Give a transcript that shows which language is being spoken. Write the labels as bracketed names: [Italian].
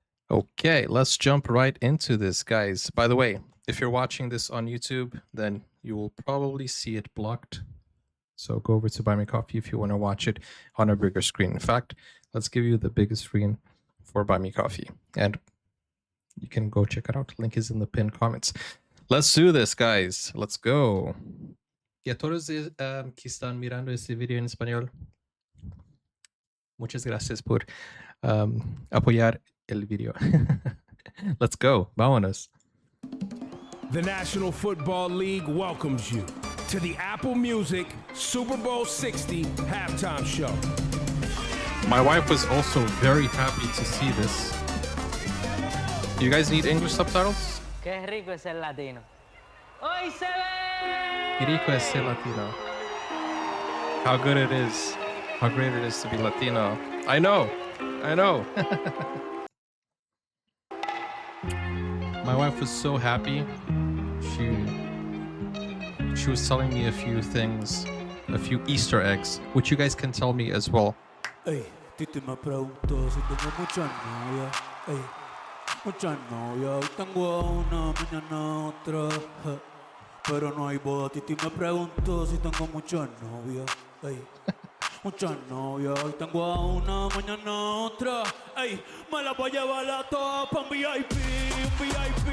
[English] Okay, let's jump right into this, guys. By the way, if you're watching this on YouTube, then you will probably see it blocked. So go over to Buy Me Coffee if you want to watch it on a bigger screen. In fact, let's give you the biggest screen for Buy Me Coffee. And you can go check it out. Link is in the pinned comments. Let's do this, guys. Let's go. [Spanish] Y a todos que están mirando este video en español, muchas gracias por apoyar el video. [English] Let's go. [Spanish] Vámonos. [English] The National Football League welcomes you to the Apple Music Super Bowl 60 halftime show. My wife was also very happy to see this. Do you guys need English subtitles? [Spanish] Qué rico es el latino. Hoy se ve. Qué rico es ser Latino. [English] How good it is. How great it is to be Latino. I know. My wife was so happy. She was telling me a few things, a few Easter eggs, which you guys can tell me as well. [Spanish] Ey, Titi me preguntó si tengo muchas novias. Ey, muchas novias. Hoy tengo una, mañana otra. Pero no hay boda. Titi me preguntó si tengo muchas novias. Ey, muchas novias. Hoy tengo a una, mañana otra. Ey, me la voy a llevar a todas pa' un VIP, un VIP.